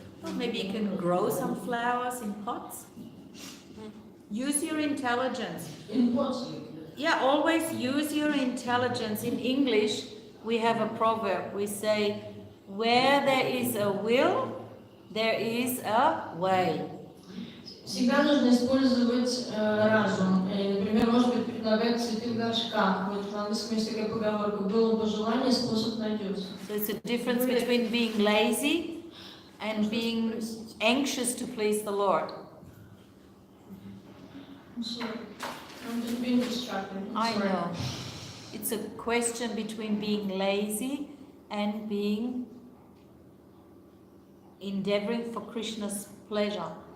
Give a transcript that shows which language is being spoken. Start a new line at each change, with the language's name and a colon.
English: Well, maybe you can grow some flowers in pots. Use your intelligence. In pots. Yeah, always use your intelligence. In English, we have a proverb. We say, where there is a will, there is a way.
Russian: Всегда нужно использовать разум. Например, может быть, предлагать цветы в горшках. Вот в английском есть такая поговорка: было бы желание, способ найдется.
English: So it's a difference between being lazy and being anxious to please the Lord. I'm just being distracted. I know. It's a question between being lazy and being endeavoring for Krishna's pleasure.